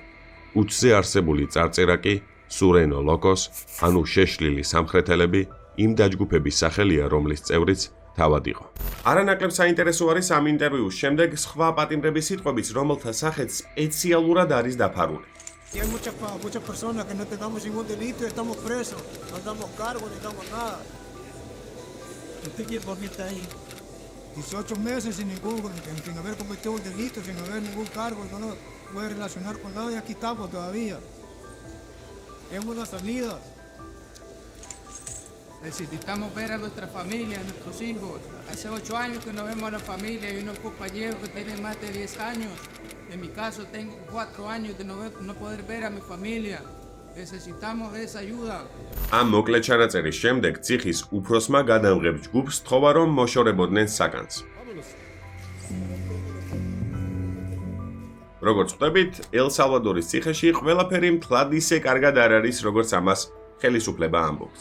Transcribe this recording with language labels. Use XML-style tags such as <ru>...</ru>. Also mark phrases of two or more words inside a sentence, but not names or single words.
<ka>უცზე არსებული წარწერა კი სურენო ლოკოს, ანუ შეშლილი სამხრეთელები, იმ დაჯგუფების სახელია, რომლის წევრიც თავად იყო. არანაკლებ საინტერესო არის ამ ინტერვიუს შემდეგ სხვა პატიმრების სიტყვებიც, რომელთა სახეც სპეციალურად არის დაფარული.</ka> <es>Y hay muchas personas que no tenemos ningún delito y estamos presos, no damos cargo ni damos nada. ¿Usted por qué está ahí? 18 meses sin haber cometido un delito, sin haber ningún cargo, no nos puede relacionar con nada y aquí estamos todavía. Es una salida. Necesitamos ver a nuestra familia, a nuestros hijos. Hace 8 años que no vemos a la familia y unos compañeros que tienen más de 10 años. En mi caso tengo 4 años de no poder ver a mi familia. Necesitamos esa ayuda.</es> <ka>ამ მოკლე ჩანაწერის შემდეგ ციხის უფროსმა გადამღებ ჯგუფს თხოვა, რომ მოშორებოდნენ საკანს. როგორც ხვდებით, ელ-სალვადორის ციხეში ყველაფერი მთლად ისე კარგად არ არის, როგორც ამას ხელისუფლება ამბობს.</ka>